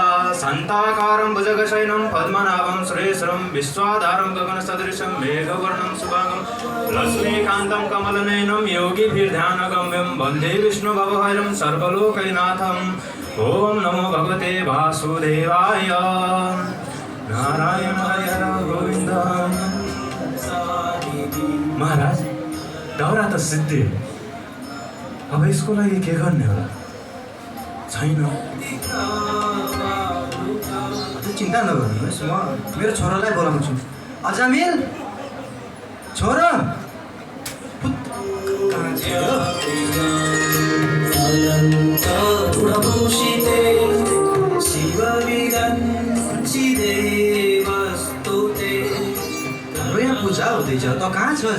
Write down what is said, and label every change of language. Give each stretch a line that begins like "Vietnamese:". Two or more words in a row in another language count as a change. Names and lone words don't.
Sanskrit: शांताकारं भुजगशयनं पद्मनाभं सुरेशं विश्वाधारं गगनसदृशं मेघवर्णं शुभांगं लक्ष्मीकान्तं कमलनयनं योगिभिर्ध्यानगम्यं वन्दे विष्णुभवहरं सर्वलोकैकनाथम्। ओम नमो भगवते वासुदेवाय। नारायण हरे गोविंद।
Nepali: महाराज दाउरा त सिद्धि, अब यसको लागि के गर्ने होला? छैन। चिन्ता नगर्नुहोस्, म मेरो छोरालाई बोलाउँछु। अजामिल छोरा यहाँ पूजा हुँदैछ, त कहाँ छस्?